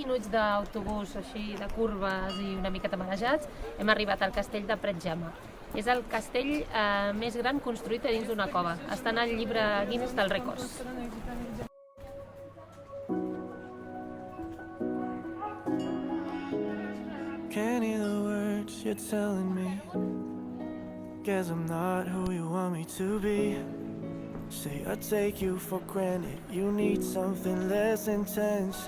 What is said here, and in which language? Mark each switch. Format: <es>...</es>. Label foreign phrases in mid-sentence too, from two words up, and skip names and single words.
<ca>minuts d'autobús així de curves i una miqueta marejats, hem arribat al castell de Pretjama. És el castell més gran construït a dins d'una cova. Està en el llibre Guinness dels Rècords.</ca> <en>Can't hear the words you're telling me. Guess I'm not who you want me to be. Say I take you for granted. You need something less intense.</en>